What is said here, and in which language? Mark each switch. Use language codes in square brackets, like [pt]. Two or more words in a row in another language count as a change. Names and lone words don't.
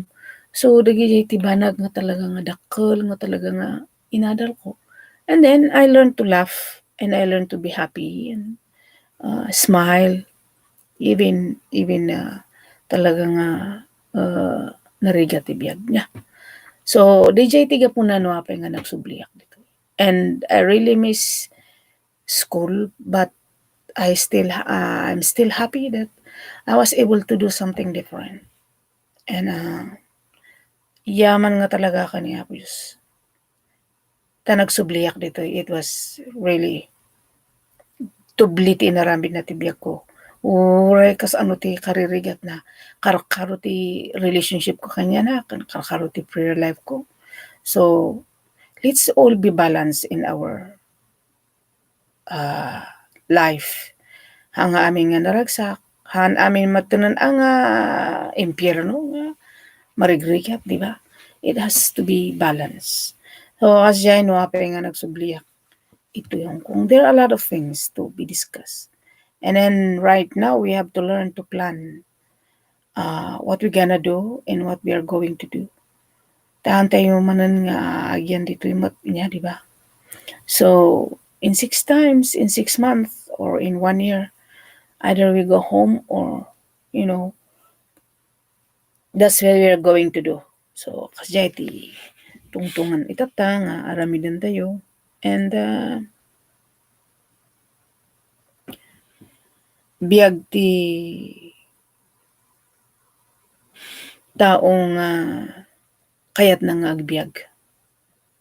[ilo] So dagiti ti banag nga talaga nga dakkel nga talaga nga inadal ko. [en] And then I learned to laugh and I learned to be happy and smile even [ilo] talaga nga narigat ti biag niya. So dijay ti gapunan no apay nga nagsubliak dito. [en] And I really miss school, but I'm still happy that I was able to do something different. [ilo] And yaman nga talaga ka ni Apo Diyos. Ta nagsubliak dito, [en] it was really [ilo] tubli ti inaramid na ti biag ko. Uray kas ano ti karirigat na karo ti relationship ko kanya na, karo ti [en] prayer life [ilo] ko. [en] So, let's all be balanced in our life. [ilo] Hanga amin nga naragsak, han amin matunan ang impyerno nga marigrigat, di ba? [en] It has to be balanced. So, [ilo] asya no apay nga nagsubliak. [tl] Ito yung kung [en] there are a lot of things to be discussed. And then right now we have to learn to plan what we're gonna do and what we are going to do. [ilo] Taantay mo manan nga agyan dito yung niya, di ba? [en] So, in 6 months, or in 1 year, either we go home or, that's what we are going to do. So, [ilo] kasi ti tungtungan itata nga aramidan tayo. And biag ti taong kayat na nga agbiag.